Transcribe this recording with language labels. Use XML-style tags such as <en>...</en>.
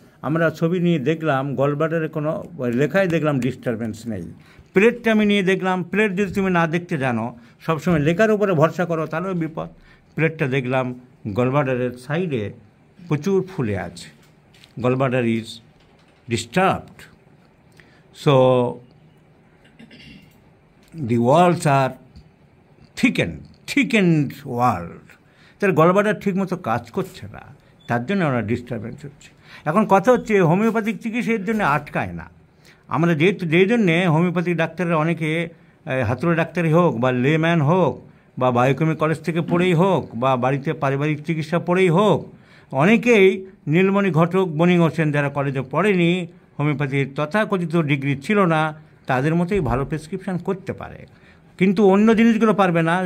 <bn>আমরা ছবি নিয়ে দেখলাম, গলব্লাডারে কোনো লেখায় দেখলাম ডিস্টারবেন্স নেই। প্লেটটা আমি নিয়ে দেখলাম, প্লেট যদি তুমি না দেখতে জানো, সবসময় লেখার উপরে ভরসা করো, তাহলেও বিপদ। প্লেটটা দেখলাম গলব্লাডারের সাইডে প্রচুর ফুলে আছে,</bn> <en>gallbladder is disturbed. So the walls are thickened wall.</en> <bn>তার গলব্লাডার ঠিক মতো কাজ করছে না, তার জন্য ওরা ডিস্টারবেন্স হচ্ছে। এখন কথা হচ্ছে হোমিওপ্যাথিক চিকিৎসার জন্য আটকায় না। আমরা যেই জন্যে হোমিওপ্যাথিক ডাক্তাররা অনেকে হাতুড়ে ডাক্তারই হোক বা লেম্যান হোক বা বায়োকেমিক কলেজ থেকে পড়েই হোক বা বাড়িতে পারিবারিক চিকিৎসা পড়েই হোক, অনেকেই নীলমণি ঘটক, বনি হোসেন যারা কলেজে পড়েনি, হোমিওপ্যাথির তথাকথিত ডিগ্রি ছিল না, তাদের মতোই ভালো প্রেসক্রিপশান করতে পারে, কিন্তু অন্য জিনিসগুলো পারবে না।</bn>